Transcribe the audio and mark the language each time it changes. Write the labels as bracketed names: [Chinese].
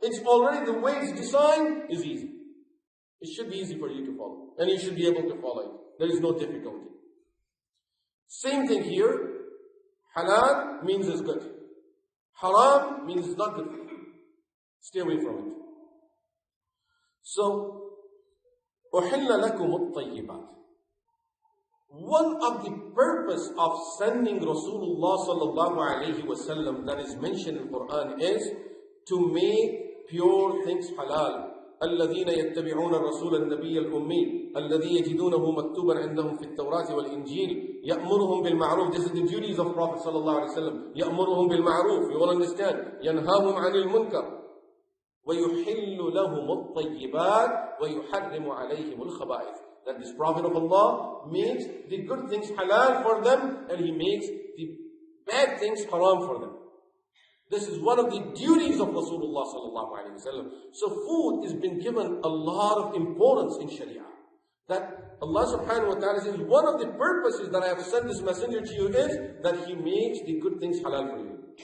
[English] It's already the way it's designed is easy. It should be easy for you to follow. And you should be able to follow it. There is no difficulty. Same thing here. Halal means it's good. Haram means it's not good for you. Stay away from it. [Arabic] So, أُحِلَّ لَكُمُ الطَّيِّبَاتِ. [English] One of the purpose of sending Rasulullah sallallahu alayhi wa sallam that is mentioned in Qur'an is to make pure things halal. [Arabic] الذين يتبعون الرسول النبي الأمي الذي يجدونه مكتوبا عندهم في التوراة والإنجيل يأمرهم بالمعروف. [English] This is the duties of Prophet sallallahu alayhi wa sallam. [Arabic] يأمرهم بالمعروف. [English] You all understand. [Arabic] ينهاهم عن المنكر. ويحل لهم الطيبات ويحرم عليهم الخبائث. [English] That this Prophet of Allah makes the good things halal for them and he makes the bad things haram for them. This is one of the duties of Rasulullah sallallahu alaihi wasallam. So food has been given a lot of importance in Sharia. That Allah subhanahu wa ta'ala says one of the purposes that I have sent this messenger to you is that he makes the good things halal for you.